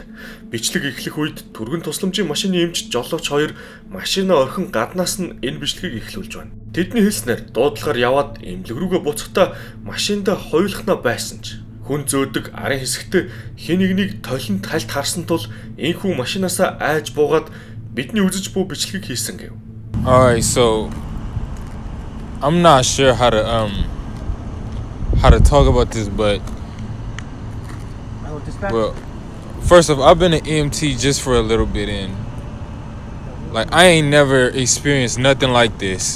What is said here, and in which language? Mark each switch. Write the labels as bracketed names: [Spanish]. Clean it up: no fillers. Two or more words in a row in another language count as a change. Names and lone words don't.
[Mongolian] Бичлэг эхлэх үед түргэн тусламжийн машины эмч жолооч хоёр машинаа орхин гаднаас нь энэ бичлэгийг эхлүүлж байна. Тэдний хэлснээр дуудлагаар яваад эмнэлэг рүүгээ буцахдаа машиндаа хойлохноо байсан ч хүн зөөдөг арын хэсэгтээ хэн нэгнийг толинд хальт харсан тул энхүү машинаасаа айж буугаад бидний үзэж буй бичлэгийг хийсэн гэв. [English] Alright, so I'm not sure how to talk about this, but well, first off, I've been an EMT just for a little bit, and like I ain't never experienced nothing like this.